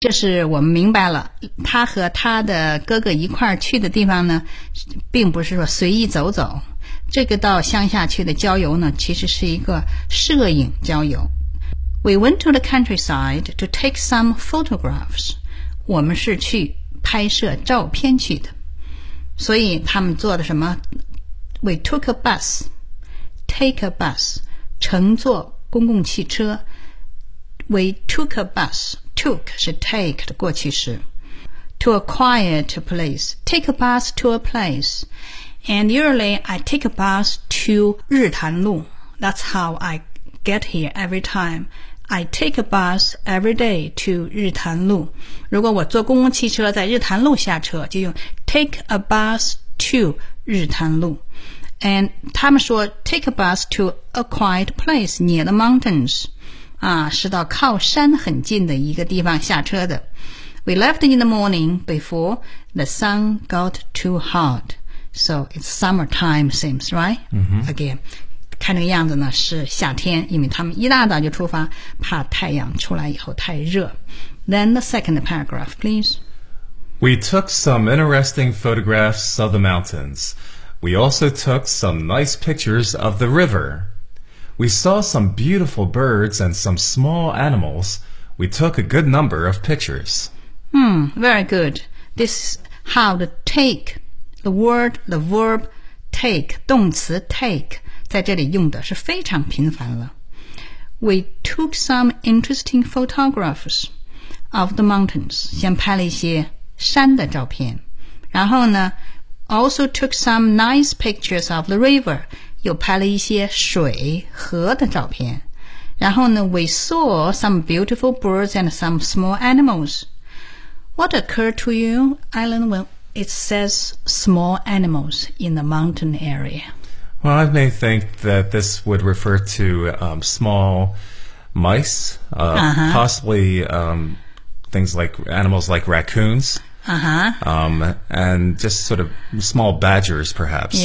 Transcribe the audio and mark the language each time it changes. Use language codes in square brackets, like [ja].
[zh] 这是我们明白了，他和他的哥哥一块儿去的地方呢，并不是说随意走走，这个到乡下去的郊游呢，其实是一个摄影郊游。 [en] We went to the countryside to take some photographs. [zh] 我们是去拍摄照片去的。所以他们坐的什么 [en] ?We took a bus. Take a bus. [zh] 乘坐公共汽车。 [en] We took a bus. Took 是 take [zh] 的过去式。 [en] To a quiet place. Take a bus to a place. And usually I take a bus to 日潭路。 That's how I get here every time. I take a bus every day to 日潭路。 [zh] 如果我坐公共汽车在日潭路下车，就用 [en] take a bus to [zh] 日潭路。 [en] And [zh] 他们说 [en] take a bus to a quiet place near the mountains. [zh] 啊，是到靠山很近的一个地方下车的。 [en] We left in the morning before the sun got too hot. So it's summertime seems, right? Again. [zh] 看这个样子呢是夏天，因为他们一大早就出发，怕太阳出来以后太热。 [en] Then the second paragraph, please. We took some interesting photographs of the mountains. We also took some nice pictures of the river. We saw some beautiful birds and some small animals. We took a good number of pictures. Very good. This is how the take, the word, the verb take, 动词 take. [zh] 在这里用的是非常频繁了。 [en] We took some interesting photographs of the mountains. [zh] 先拍了一些山的照片。然后呢 [en] ,also took some nice pictures of the river. [zh] 又拍了一些水河的照片。然后呢 [en] ,we saw some beautiful birds and some small animals. What occurred to you, Alan, when it says small animals in the mountain area? Well, I may think that this would refer to small mice, possibly things like animals like raccoons, and just sort of small badgers, perhaps.